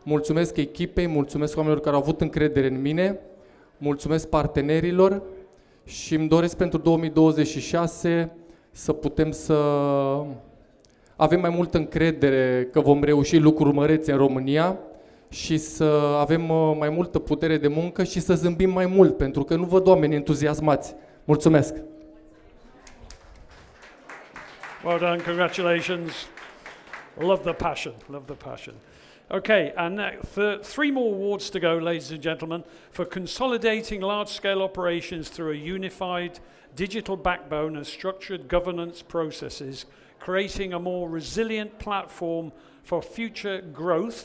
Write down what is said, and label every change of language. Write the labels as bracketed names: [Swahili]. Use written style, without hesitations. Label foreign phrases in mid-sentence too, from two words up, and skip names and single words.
[Romanian] mulțumesc echipei, mulțumesc oamenilor care au avut încredere în mine, mulțumesc partenerilor și îmi doresc pentru 2026 să putem să avem mai multă încredere că vom reuși lucruri mărețe în România și să avem mai multă putere de muncă și să zâmbim mai mult, pentru că nu văd oameni entuziasmați. Mulțumesc! [English] Well done, congratulations. Love the passion, love the passion. Okay, and three more awards to go, ladies and gentlemen, for consolidating large-scale operations through a unified digital backbone and structured governance processes, creating a more resilient platform for future growth.